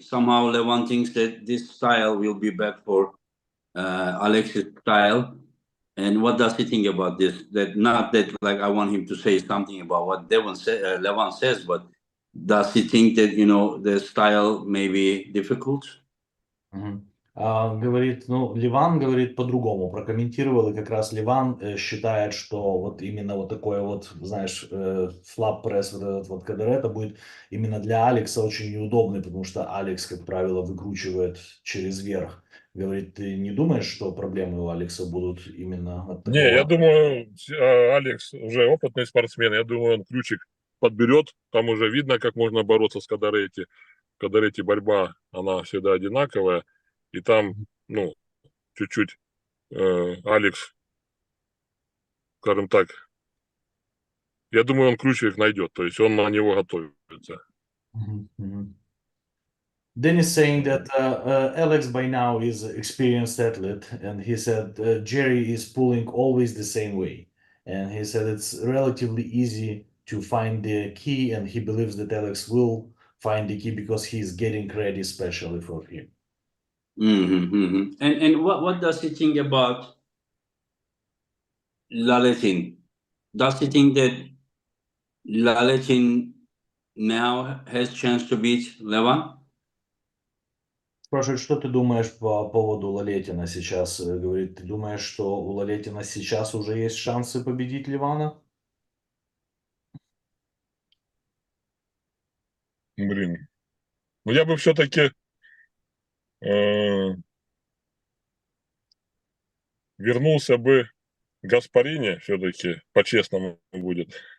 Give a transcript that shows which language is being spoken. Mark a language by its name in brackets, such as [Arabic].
[English] Somehow Levan thinks that this style will be back for Alex's style. And what does he think about this? That not that like I want him to say something about what Levan says, but does he think that the style may be difficult? Мгм. [Russian] Говорит, Ливан говорит по-другому, прокомментировал, и как раз Ливан считает, что вот именно вот такой вот, знаешь, флап-пресс, вот этот вот Кадерета будет именно для Алекса очень неудобный, потому что Алекс, как правило, выкручивает через верх. Говорит, ты не думаешь, что проблемы у Алекса будут именно от Не, я такого? думаю, Алекс уже опытный спортсмен. Я думаю, он ключик подберет. Там уже видно, как можно бороться с Кадаретти. Кадаретти борьба, она всегда одинаковая. И там, чуть-чуть Алекс, скажем так, я думаю, он ключик найдет. То есть он на него готовится. Мгм, мгм. [English] Denis saying that Alex by now is an experienced athlete, and he said Jerry is pulling always the same way, and he said it's relatively easy to find the key, and he believes that Alex will find the key because he's getting ready especially for him. And what does he think about Laletin? Does he think that Laletin now has chance to beat Levan? [Russian] Спрашивает, что ты думаешь по поводу Лалетина сейчас? Говорит, ты думаешь, что у Лалетина сейчас уже есть шансы победить Ливана? Блин. Ну, я бы все-таки вернулся бы к Гаспарине, все-таки по-честному будет.